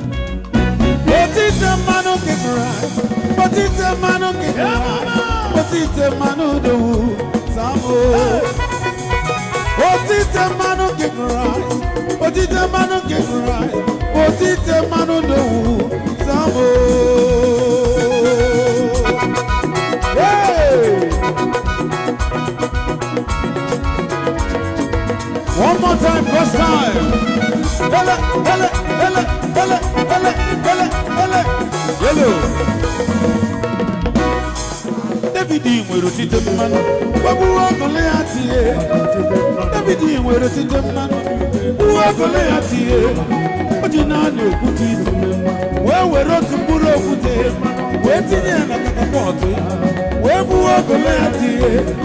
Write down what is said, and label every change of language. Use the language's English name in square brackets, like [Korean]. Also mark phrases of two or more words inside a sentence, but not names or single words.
[Igbo] Otite mmanụ nke Kraịst, otite mmanụ nke Kraịst, otite mmanụ dowu, Samo. Otite mmanụ nke Kraịst, otite mmanụ nke Kraịst, otite mmanụ dowu, Samo. Hey! [English] One more time, first time. Ele, ele, ele, ele, ele, ele, ele. Yellow. [Igbo] David nwere otite mmanụ, gbagbuo Goliath ihe. David nwere otite mmanụ, gbuo Goliath ihe. O ji naanị okwute isi, wee were otu mkpụrụ okwute, wee tinye ya na katapọtụ ya, wee gbuo Goliath ihe.